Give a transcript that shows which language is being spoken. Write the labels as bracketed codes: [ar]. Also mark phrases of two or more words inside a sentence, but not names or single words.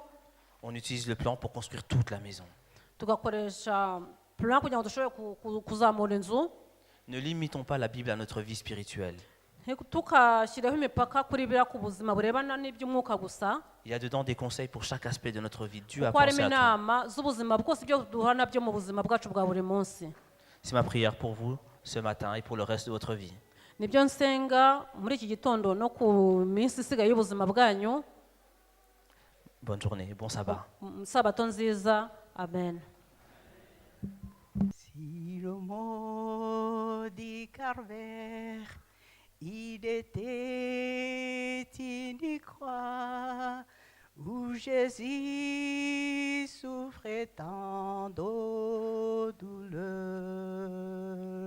[fr] On utilise le plan pour construire toute la maison. [rw] tugakoresha plan kugira ngo dushobore kuzamura inzu. [fr] Ne limitons pas la Bible à notre vie spirituelle. [rw] tukashyireho imipaka kuri biriya ku buzima burebana n'iby'umwuka gusa. [fr] Il y a dedans des conseils pour chaque aspect de notre vie. Dieu a [rw] kuko harimo [fr] pensé à tout. [rw] inama z'ubuzima bwose ibyo duhura nabyo mu buzima bwacu bwa buri munsi. [fr] C'est ma prière pour vous ce matin et pour le reste de votre vie. [rw] nibyo nsenga muri iki gitondo no ku minsi isigaye y'ubuzima bwanyu. [fr] Bonne journée, bon sabbat. [rw] sabato nziza. Amen. [fr] Si le maudit calvaire, il était une croix où Jésus souffrait tant de douleurs.